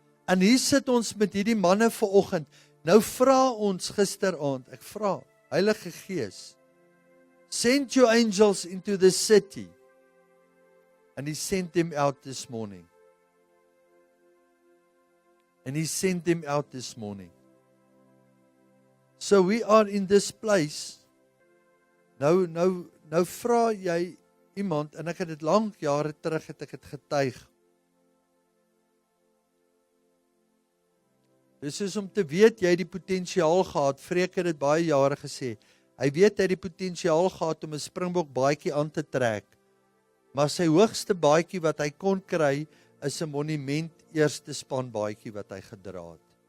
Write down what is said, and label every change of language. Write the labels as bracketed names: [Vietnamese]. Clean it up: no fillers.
[Afrikaans] En hier sit ons met hierdie manne vanoggend. Nou vra ons gisteraand, ek vra, Heilige Gees, [English] send your angels into the city. And he sent them out this morning. And he sent them out this morning. So we are in this place. [Afrikaans] Nou vra jy iemand, en ek het dit lank jare terug het ek het getuig. Dis is om te weet jy die potensiaal gehad. Freek het dit baie jare gesê. Hy weet hy die potensiaal gehad om 'n Springbok baadjie aan te trek. Maar sy hoogste baadjie wat hy kon kry is 'n monument eerste span baadjie wat hy gedra het.